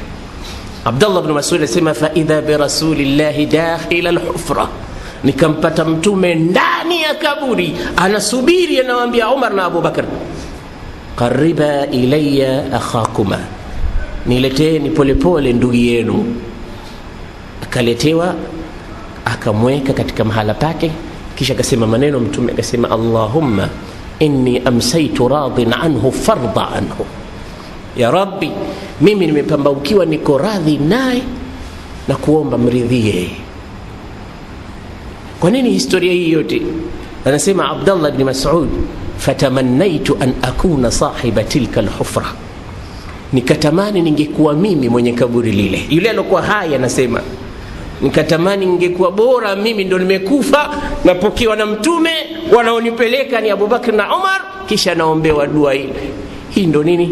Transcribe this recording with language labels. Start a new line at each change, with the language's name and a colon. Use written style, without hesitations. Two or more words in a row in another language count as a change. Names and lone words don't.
Swahili: Abdullah ibn Mas'ud anasema
Arabic: فإذا برسول الله داخل الحفرة,
Swahili: nikampata Mtume ndani ya kaburi anasubiri, anawaambia Umar na Abu Bakar,
Arabic: قربا إلي أخاكما,
Swahili: nileteni polepole ndugu yenu. Akaletewa, akamweka katika mahala pake, kisha akasema maneno Mtume, akasema
Arabic: اللهم إني أمسيت راضيا عنه فارض عنه يا رب,
Swahili: mimi nimepambaukiwa niko radhi naye na kuomba mridhie. Kwa nini historia hii yote? Anasema Abdullah ibn Mas'ud,
Arabic: فتمنيت أن أكون صاحب تلك الحفرة,
Swahili: nikatamani ningekuwa mimi mwenye kaburi lile. Yule alikuwa hai anasema, nikatamani ningekuwa bora mimi ndo nimekufa, napokewa na Mtume, wanaonipeleka ni Abu Bakr na Umar, kisha naombewa dua ile. Hii ndo nini?